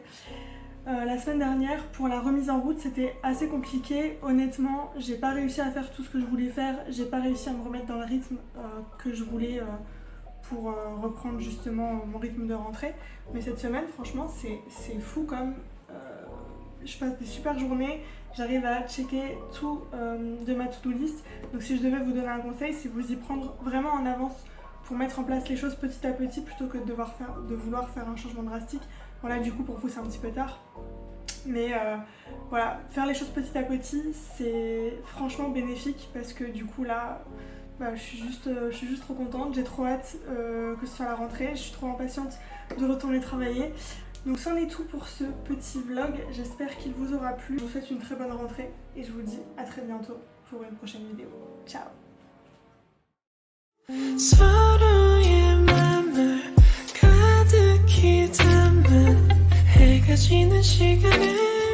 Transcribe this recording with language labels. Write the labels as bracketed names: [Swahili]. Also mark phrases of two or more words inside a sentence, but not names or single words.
[French] La semaine dernière pour la remise en route c'était assez compliqué, honnêtement j'ai pas réussi à faire tout ce que je voulais faire, j'ai pas réussi à me remettre dans le rythme que je voulais pour reprendre justement mon rythme de rentrée. Mais cette semaine franchement c'est fou comme je passe des super journées, j'arrive à checker tout de ma [English] to-do list. [French] Donc si je devais vous donner un conseil, c'est vous y prendre vraiment en avance pour mettre en place les choses petit à petit plutôt que de vouloir faire un changement drastique. Voilà, du coup pour vous c'est un petit peu tard. Mais voilà, faire les choses petit à petit, c'est franchement bénéfique parce que du coup là, bah, je suis juste trop contente. J'ai trop hâte que ce soit la rentrée. Je suis trop impatiente de retourner travailler. Donc c'en est tout pour ce petit vlog. J'espère qu'il vous aura plu. Je vous souhaite une très bonne rentrée et je vous dis à très bientôt pour une prochaine vidéo. Ciao. [Korean] 서로의 맘을 가득히 담은 해가 지는 시간에